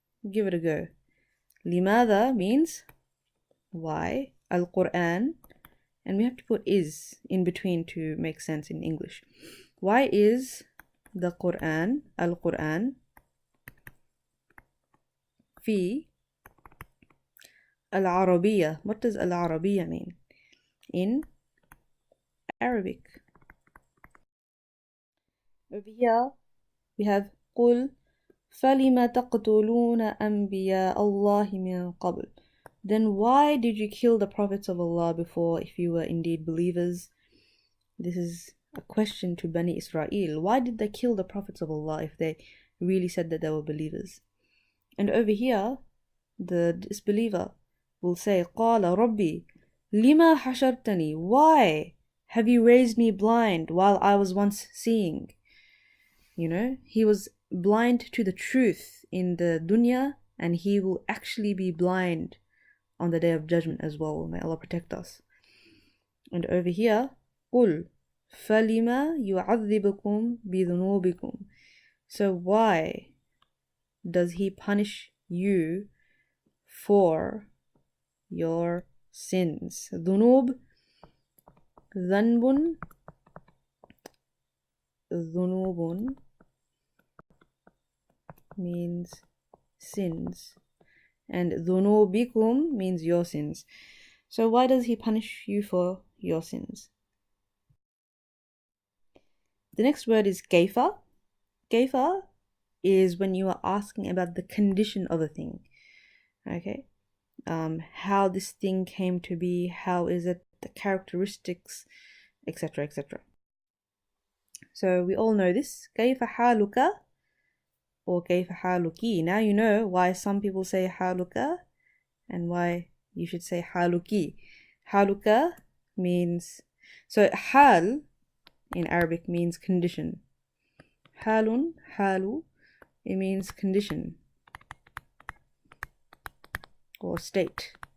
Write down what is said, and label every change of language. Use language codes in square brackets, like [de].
[en] Give it a go. لماذا means why, القرآن, and we have to put is in between to make sense in English. Why is the Quran, القرآن, [ar] في العربية? [en] What does العربية mean? In Arabic. Over here we have [ar] قل فلم تقتلون أنبياء الله من قبل. [en] then why did you kill the prophets of Allah before if you were indeed believers? This is a question to Bani Israel. Why did they kill the prophets of Allah if they really said that they were believers? And over here, the disbeliever will say, [ar] قَالَ رَبِّي لِمَا حَشَرْتَنِي. [en] Why have you raised me blind while I was once seeing? You know, he was blind to the truth in the dunya, and he will actually be blind on the day of judgment as well. May Allah protect us. And over here, [ar] قُلْ فَلِمَا يُعَذِّبُكُمْ بِذُنُوبِكُمْ. [en] So why does he punish you for your sins? ذُنُوب, ذنب, ذُنُوبٌ means sins, and ذُنُوبِكُمْ means your sins. So why does he punish you for your sins? The next word is kaifa. Kaifa is when you are asking about the condition of a thing. Okay, how this thing came to be, how is it, the characteristics, etc., etc. So we all know this. [ar] كيف حالك or كيف حالك. [en] Now you know why some people say حالك and why you should say حالك. حالك means, so حال in Arabic means condition. حال, حال, it means condition or state.